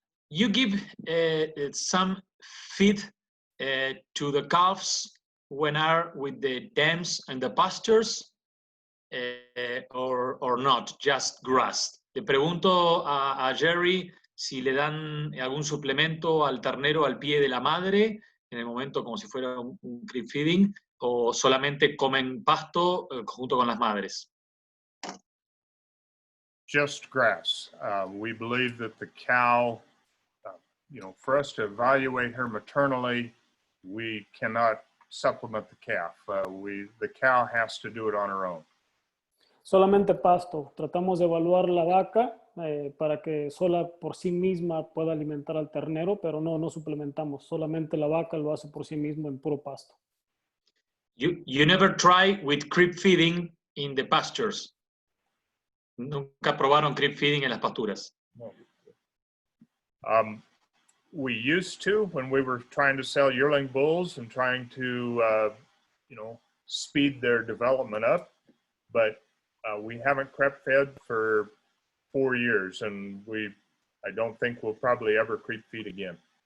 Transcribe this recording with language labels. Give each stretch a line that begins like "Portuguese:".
English: You give some feed to the calves when are with the dams and the pastures, or not, just grass?
Spanish: Le pregunto a Jerry si le dan algún suplemento al ternero al pie de la madre, en el momento como si fuera un crib feeding, o solamente comen pasto junto con las madres.
English: Just grass. We believe that the cow, for us to evaluate her maternally, we cannot supplement the calf. The cow has to do it on her own.
Spanish: Solamente pasto. Tratamos de evaluar la vaca para que sola por sí misma pueda alimentar al ternero, pero no suplementamos, solamente la vaca lo hace por sí mismo en puro pasto.
English: You never try with creep feeding in the pastures.
Spanish: Nunca probaron creep feeding en las pasturas.
English: We used to when we were trying to sell yearling bulls and trying to, speed their development up, but we haven't creep fed for 4 years, and I don't think we'll probably ever creep feed again.